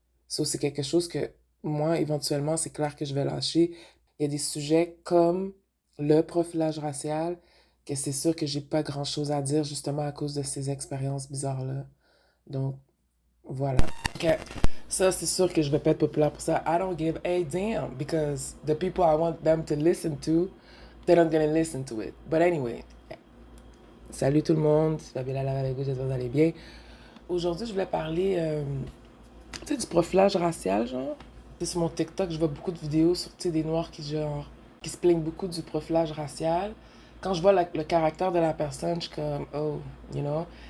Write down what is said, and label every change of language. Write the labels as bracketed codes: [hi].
[fr] Ça, c'est quelque chose que moi, éventuellement, c'est clair que je vais lâcher. Il y a des sujets comme le profilage racial que c'est sûr que j'ai pas grand-chose à dire justement à cause de ces expériences bizarres-là. Donc, voilà. Ok. Ça, c'est sûr que je vais pas être populaire pour ça. [en] I don't give a damn because the people I want them to listen to, they're not gonna listen to it. But anyway, [fr] salut tout le monde, c'est Fabiola Lave avec vous, j'espère que vous allez bien. Aujourd'hui, je voulais parler tu sais, du profilage racial, genre. Tu sais, sur mon TikTok, je vois beaucoup de vidéos sur, tu sais, des Noirs qui, genre, qui se plaignent beaucoup du profilage racial. Quand je vois le caractère de la personne, je suis comme, [en] oh, you know.